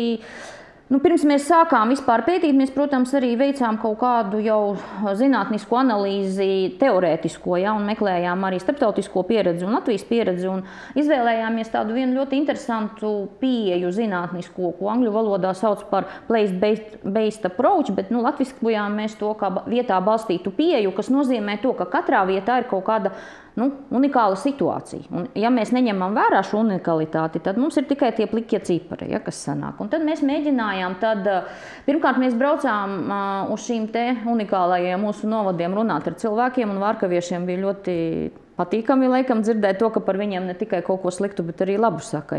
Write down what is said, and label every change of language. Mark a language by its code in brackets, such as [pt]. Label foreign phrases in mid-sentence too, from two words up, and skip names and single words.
[lv] Pirms mēs sākām vispār pētīt, mēs, protams, arī veicām kaut kādu jau zinātnisku analīzi, teorētisko, ja, un meklējām arī starptautisko pieredzi un Latvijas pieredzi, un izvēlējāmies tādu vienu ļoti interesantu pieeju zinātnisko, ko angļu valodā sauc par [en] place-based approach, [lv] bet latviskojām mēs to kā vietā balstītu pieeju, kas nozīmē to, ka katrā vietā ir kaut kāda unikāla situācija. Un, ja mēs neņemam vērā šo unikalitāti, tad mums ir tikai tie plikie cipari, ja, kas sanāk. Un tad mēs mēģinājām, pirmkārt mēs braucām uz šīm te unikālajiem mūsu novadiem runāt ar cilvēkiem, un vārkaviešiem bija ļoti patīkami, laikam, dzirdēt to, ka par viņiem ne tikai kaut ko sliktu, bet arī labu saka.